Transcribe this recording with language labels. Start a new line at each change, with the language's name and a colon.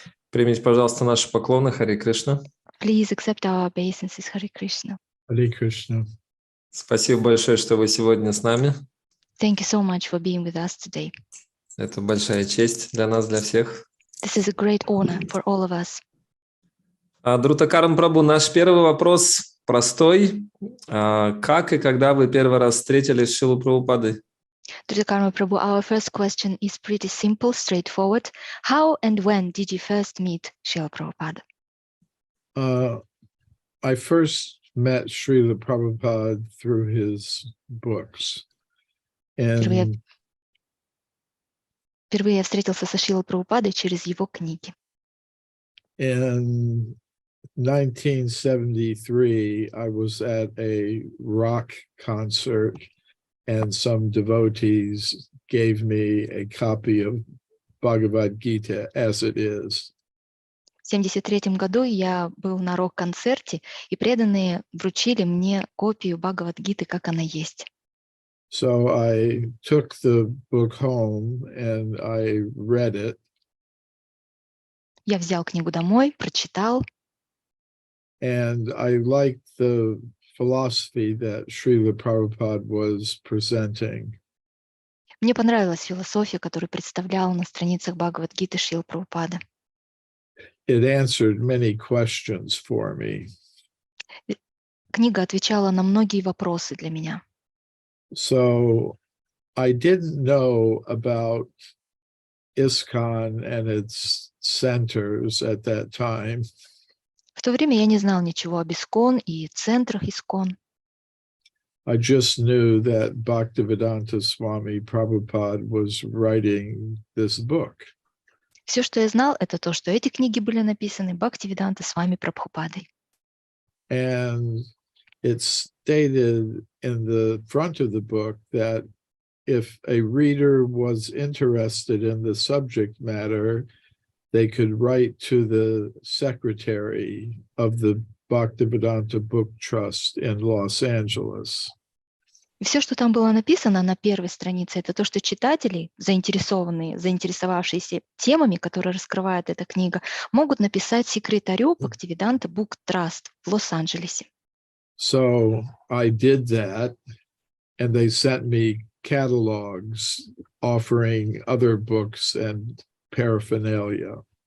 Russian: Примите, пожалуйста, наши поклоны. Харе Кришна.
English: Please accept our obeisances. Hare Krishna. Hare Krishna.
Russian: Спасибо большое, что вы сегодня с нами.
English: Thank you so much for being with us today.
Russian: Это большая честь для нас, для всех.
English: This is a great honor for all of us.
Russian: Друта Карма Прабху, наш первый вопрос простой. Как и когда вы первый раз встретились с Шрилой Прабхупадой?
English: Druta Karma Prabhu, our first question is pretty simple, straightforward. How and when did you first meet Srila Prabhupada? I first met Srila Prabhupada through his books.
Russian: Впервые я встретился со Шрилой Прабхупадой через его книги.
English: In 1973, I was at a rock concert, and some devotees gave me a copy of Bhagavad Gita as it is.
Russian: В 1973 году я был на рок-концерте, и преданные вручили мне копию Бхагавад-гиты, как она есть.
English: So I took the book home and I read it.
Russian: Я взял книгу домой, прочитал.
English: And I liked the philosophy that Srila Prabhupada was presenting.
Russian: Мне понравилась философия, которую представлял на страницах Бхагавад-гиты Шрила Прабхупады.
English: It answered many questions for me.
Russian: Книга отвечала на многие вопросы для меня.
English: So I didn't know about ISKCON and its centers at that time.
Russian: В то время я не знал ничего об ИСККОН и центрах ИСККОН.
English: I just knew that Bhaktivedanta Swami Prabhupada was writing this book.
Russian: Все, что я знал, это то, что эти книги были написаны Бхактивиданта Свами Прабхупадой.
English: And it's stated in the front of the book that if a reader was interested in the subject matter, they could write to the secretary of the Bhaktivedanta Book Trust in Los Angeles.
Russian: И все, что там было написано на первой странице, это то, что читатели, заинтересовавшиеся темами, которые раскрывает эта книга, могут написать секретарю Bhaktivedanta Book Trust в Лос-Анджелесе.
English: So I did that, and they sent me catalogs offering other books and paraphernalia.